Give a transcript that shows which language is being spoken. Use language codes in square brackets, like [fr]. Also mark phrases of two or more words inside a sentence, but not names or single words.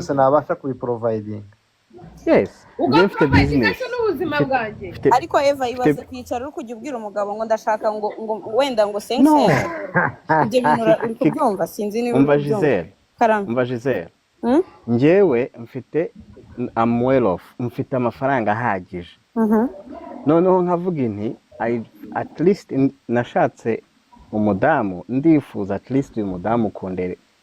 [rw] byose nabasha kubiprovidinga. Yes, njye mfite ugaprovidinga business. se n'ubuzima bwanjye. ariko Eva ibaze kwicara uri kujya ubwira umugabo ngo ndashaka ngo wenda ngo sense No. ibyo bintu uri kubyumva sinzi niba Umva uri kubyumva. Gisele. Karame. Umva Gisele. Njyewe mfite [en] I'm well off. [rw] Mfite amafaranga ahagije. Noneho nkavuga inti [en] at least [rw] nashatse umudamu ndifuza [en] at least [rw] uyu mudamu